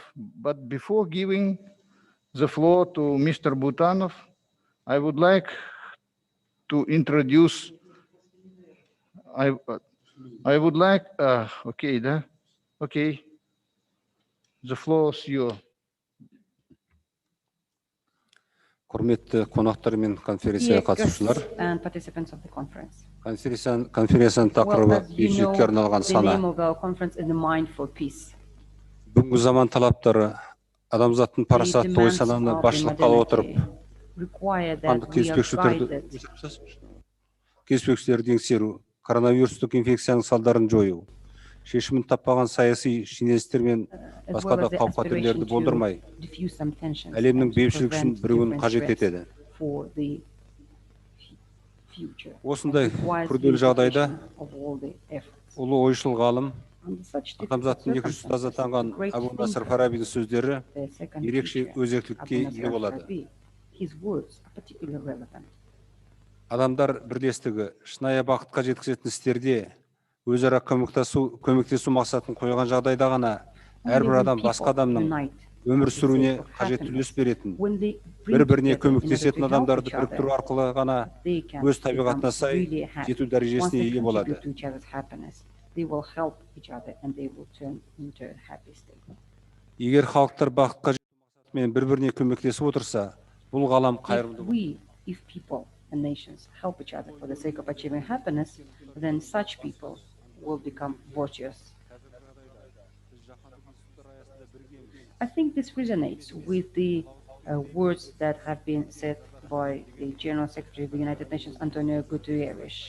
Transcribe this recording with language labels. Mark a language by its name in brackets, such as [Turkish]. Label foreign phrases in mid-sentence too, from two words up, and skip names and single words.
[English] But before giving the floor to Mr. Butanov, I would like to introduce, I would like, okay, the floor is yours. [Kazakh] Құрметті қонақтар мен конференцияға қатысушылар. [English] And participants of the conference. [Kazakh] Конференцияның тақырыбы [English] Well, as you know, [Kazakh] бейбітшілікке арналған [English] the [Kazakh] сана. [English] name of our conference is the Mind for Peace. [Kazakh] Бүгінгі заман талаптары адамзаттың [English] The [Kazakh] парасатты ой [English] demands [Kazakh] сананы [English] of the [Kazakh] басшылыққа ала отырып, [English] modernity require that [Kazakh] қандық [English] we are guided [Kazakh] келіспеушіліктерді еңсеру, коронавирустық инфекцияның салдарын жою, шешімін таппаған саяси шенеуніктер мен [English] as [Kazakh] басқа [English] well [Kazakh] да [English] as the [Kazakh] қауіп-қатерлерді [English] aspiration [Kazakh] болдырмай, [English] to diffuse some tensions [Kazakh] әлемнің [English] and to [Kazakh] бейбітшілік үшін [English] prevent [Kazakh] бірігуін [English] different [Kazakh] қажет [English] threats [Kazakh] етеді. [English] for the future. [Kazakh] Осындай [English] It requires [Kazakh] күрделі жағдайда [English] unification of all the efforts. [Kazakh] ұлы ойшыл ғалым, [English] Under such difficult [Kazakh] адамзаттың екінші ұстазы [English] circumstances, [Kazakh] атанған [English] the great [Kazakh] Абу Насыр [English] thinker, [Kazakh] Фарабидің сөздері [English] the second [Kazakh] ерекше [English] teacher, [Kazakh] өзектілікке [English] Abu [Kazakh] ие [English] Nasr [Kazakh] болады. [English] al-Farabi, his words are particularly relevant. [Kazakh] Адамдар бірлестігі шынайы бақытқа жеткізетін істерде өзара көмектесу мақсатын қойған жағдайда ғана әрбір адам басқа адамның өмір сүруіне қажетті үлес беретін, бір-біріне көмектесетін адамдарды біріктіру арқылы ғана өз табиғатына сай жету дәрежесіне ие болады. [English] They will help each other and they will turn into a happy state. [Kazakh] Егер халықтар бақытқа жету мақсатымен бір-біріне көмектесіп отырса, бұл ғалам қайырымды. [English] If people and nations help each other for the sake of achieving happiness, then such people will become virtuous. I think this resonates with the words that have been said by the General Secretary of the United Nations, Antonio Guterres.